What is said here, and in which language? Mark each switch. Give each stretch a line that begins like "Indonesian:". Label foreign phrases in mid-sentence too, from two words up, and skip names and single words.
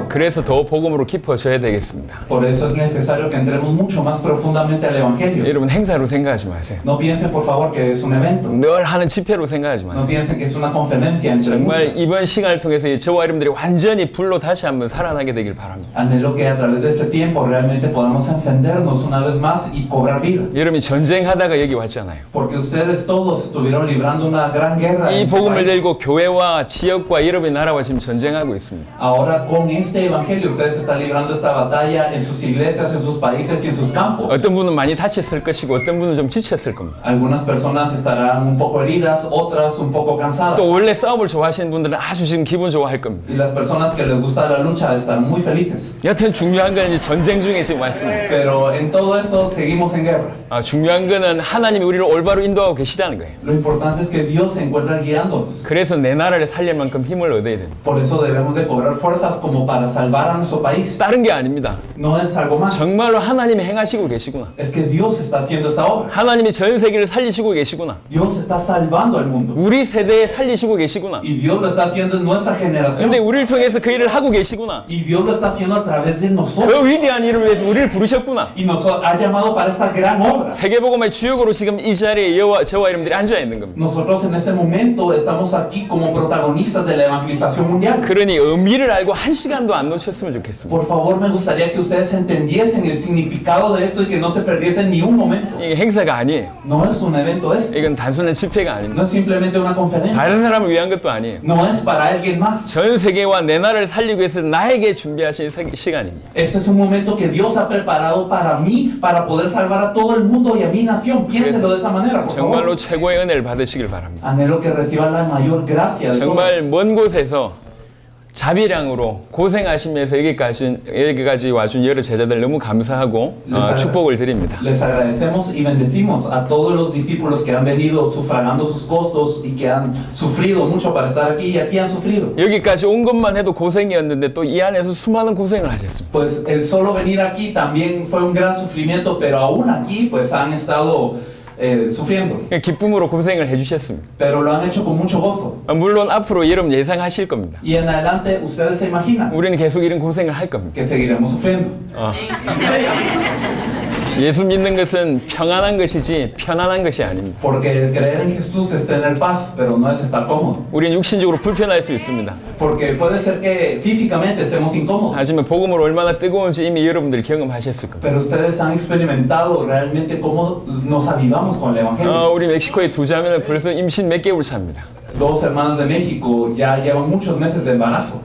Korean: 그래서 더 복음으로 깊어져야 되겠습니다.
Spanish: Por eso es necesario que entremos mucho más profundamente al Evangelio.
Korean: 여러분 행사로 생각하지 마세요.
Spanish: No piensen por favor que es un evento.
Korean: 늘 하는 집회로 생각하지
Spanish: No
Korean: 마세요.
Spanish: piensen que es una conferencia entre
Korean: 정말
Spanish: muchos.
Korean: 이번 시간을 통해서 저와 여러분들이 완전히 불로 다시 한번 살아나게 되길 바랍니다.
Spanish: Anhelo que a través de este tiempo realmente podamos encendernos una vez más y cobrar vida.
Korean: 여러분이 전쟁하다가 여기 왔잖아요.
Spanish: Porque ustedes todos estuvieron librando una gran guerra
Korean: 이
Spanish: en su
Korean: 복음을
Spanish: país.
Korean: 들고 교회와 지역과 여러분의 나라와 지금 전쟁하고 있습니다.
Spanish: Ahora con este evangelio ustedes están librando esta batalla en sus iglesias, en sus países y en sus campos.
Korean: 어떤 분은 많이 다쳤을 것이고 어떤 분은 좀 지쳤을 겁니다.
Spanish: Algunas personas estarán un poco heridas, otras un poco cansadas.
Korean: 또 원래 싸움을 좋아하시는 분들은 아주 지금 기분 좋아할 겁니다.
Spanish: Y las personas que les gusta la lucha estarán muy felices.
Korean: 여튼 중요한 건 이제 전쟁 중에 지금 왔습니다.
Spanish: Pero en todo esto seguimos en guerra.
Korean: 중요한 거는 하나님이 우리를 올바로 인도하고 계시다는 거예요.
Spanish: Lo importante es que Dios se encuentra guiándonos.
Korean: 그래서 내 나라를 살릴 만큼 힘을 얻어야 됩니다.
Spanish: Por eso debemos de cobrar fuerzas como para salvar a nuestro país.
Korean: 다른 게 아닙니다.
Spanish: No es algo más.
Korean: 정말로 하나님이 행하시고 계시구나.
Spanish: Es que Dios está haciendo esta obra.
Korean: 하나님이 전 세계를 살리시고 계시구나.
Spanish: Dios está salvando al mundo.
Korean: 우리 세대에 살리시고 계시구나.
Spanish: Y Dios lo está haciendo en nuestra generación.
Korean: 근데 우리를 통해서 그 일을 하고 계시구나.
Spanish: Y Dios lo está haciendo a través de nosotros.
Korean: 그 위대한 일을 위해서 우리를 부르셨구나.
Spanish: Y nos ha llamado para esta gran obra.
Korean: 세계복음의 주역으로 지금 이 자리에 저와 여러분들이 앉아 있는 겁니다.
Spanish: Nosotros en este momento estamos aquí como protagonistas de la evangelización mundial.
Korean: 그러니 의미를 알고 한 시간도 안 놓쳤으면 좋겠습니다.
Spanish: Por favor, me gustaría que ustedes entendiesen el significado de esto y que no se perdiesen ni un momento.
Korean: 이게 행사가 아니에요.
Spanish: No es un evento este.
Korean: 이건 단순한 집회가 아닙니다.
Spanish: No es simplemente una conferencia.
Korean: 다른 사람을 위한 것도 아니에요.
Spanish: No es para alguien más.
Korean: 전 세계와 내 나라를 살리기 위해서 나에게 준비하신 시간입니다.
Spanish: Este es un momento que Dios ha preparado para mí, para poder salvar a todo el mundo y a mi nación. Piénselo de esa manera, por
Korean: 정말로
Spanish: favor.
Korean: 최고의 은혜를 받으시길 바랍니다.
Spanish: Anhelo que reciban la mayor gracia de
Korean: 정말
Spanish: todos.
Korean: 먼 곳에서 자비량으로 고생하시면서 여기까지 와준 여러 제자들 너무 감사하고 축복을 드립니다.
Spanish: Les agradecemos y bendecimos a todos los discípulos que han venido sufragando sus costos y que han sufrido mucho para estar aquí y aquí han sufrido.
Korean: 여기까지 온 것만 해도 고생이었는데 또 이 안에서 수많은 고생을 하셨습니다.
Spanish: Pues el solo venir aquí también fue un gran sufrimiento, pero aún aquí pues han estado sufriendo.
Korean: 기쁨으로 고생을 해주셨습니다.
Spanish: Pero lo han hecho con mucho gozo.
Korean: 물론 앞으로 여러분 예상하실 겁니다.
Spanish: Y en adelante ustedes se imaginan
Korean: 우리는 계속 이런 고생을 할 겁니다.
Spanish: que seguiremos sufriendo.
Korean: 예수 믿는 것은 평안한 것이지 편안한 것이 아닙니다.
Spanish: Porque el creer en Jesús es tener paz, pero no es estar cómodo.
Korean: 우리는 육신적으로 불편할 수 있습니다.
Spanish: Porque puede ser que físicamente estemos incómodos.
Korean: 하지만 복음으로 얼마나 뜨거운지 이미 여러분들이 경험하셨을 겁니다.
Spanish: Pero ustedes han experimentado realmente cómo nos avivamos con el Evangelio.
Korean: 우리 멕시코의 두 자매는 벌써 임신 몇 개월 차입니다.
Spanish: Dos hermanas de México ya llevan muchos meses de embarazo.